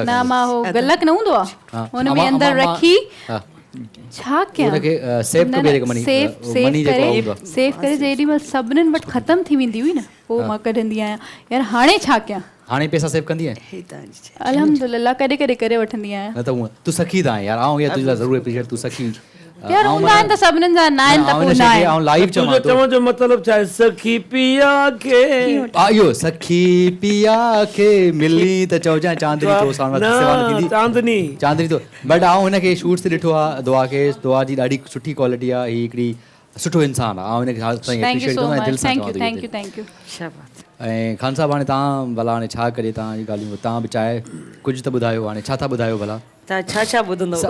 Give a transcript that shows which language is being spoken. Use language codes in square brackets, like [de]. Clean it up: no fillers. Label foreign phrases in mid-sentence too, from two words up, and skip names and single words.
[sd] न मां हो गलक न हूंदो आहे हुन में अंदरि रखी छा कयां सेव करे जेॾी महिल सभिनीनि वटि ख़तम थी वेंदी हुई न पोइ मां कढंदी आहियां यार हाणे छा कयां हाणे पैसा सेव कंदी आहीं अल्हम्दुलिल्लाह कॾहिं कॾहिं करे वठंदी आहियां न त हूअं तूं सखी त आहीं यार आऊं यार तुंहिंजे लाइ ज़रूरु एप्रिशिएट तूं सखी यार हूंदा आहिनि त सभिनीनि जा न आहिनि त पोइ न आहे आऊं लाइव चवां थो जो मतिलबु छा आहे सखी पिया खे इहो सखी पिया खे मिली त चओजां चांदनी तो साण चांदनी तो बट आऊं हिनखे शूट्स ते ॾिठो आहे दुआ जी ॾाढी सुठी क्वालिटी आहे हीअ हिकिड़ी सुठो इंसानु आहे आऊं हिनखे एप्रिशिएट कंदो आहियां दिलि सां [en] thank you [sd] ऐं खान साहब हाणे तव्हां भला हाणे छा करे तव्हांजी ॻाल्हियूं तव्हां बि चाहे कुझु त ॿुधायो हाणे छा था ॿुधायो भला तव्हां छा ॿुधंदव